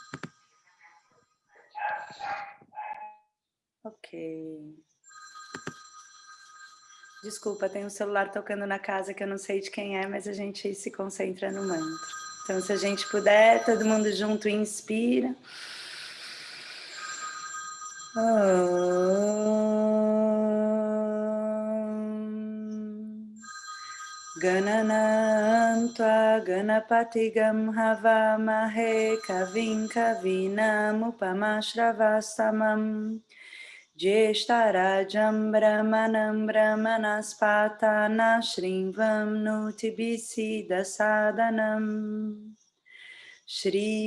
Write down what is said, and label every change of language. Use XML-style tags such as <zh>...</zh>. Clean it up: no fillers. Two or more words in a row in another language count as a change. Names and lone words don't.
<pt>Ok. Desculpa, tem um celular tocando na casa que eu não sei de quem é, mas a gente se concentra no mantra. Então, se a gente puder, todo mundo junto inspira.</pt> <sa>गणानान्त्वा गणपतिं हवामहे कविं कवीनाम् उपमश्रवस्तमम् ज्येष्ठराजं ब्रह्मणां ब्रह्मणस्पतन शृण्वन् नूतिभिःसीद सादनम् श्री</sa>